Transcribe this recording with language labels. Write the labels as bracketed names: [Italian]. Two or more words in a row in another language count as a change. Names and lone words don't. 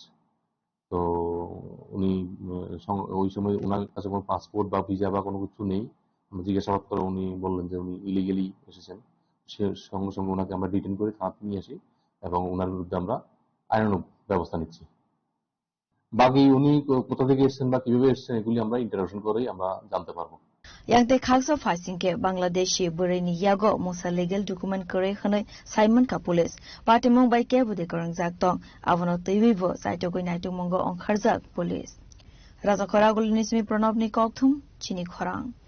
[Bangla] তো উনি ওই সময় ওনার কাছে কোনো পাসপোর্ট বা ভিসা বা কোনো কিছু নেই। আমরা জিজ্ঞাসাবাদ করে উনি বললেন যে উনি ইলিগেলি এসেছেন। সে সঙ্গে সঙ্গে ওনাকে আমরা ডিটেইন করে থানাতে নিয়ে আসি এবং ওনার বিরুদ্ধে আমরা আইনানুগ ব্যবস্থা নিচ্ছি। বাকি উনি কোথা থেকে এসেছেন বা কিভাবে এসেছেন এগুলি আমরা ইন্টারোগেশন করেই আমরা জানতে পারবো। [Kok Borok] Yang te khaksa Faisingke Bangladeshi Bureni Yago Musa [English] legal document [Kok Borok] kore khane Simon ka police party Mumbai ke bude korang jaktong avono teibo saitogoi naitu mongo onkharjak police Raja Khoragul Nismi Pranabni Kokthum Chini Khorang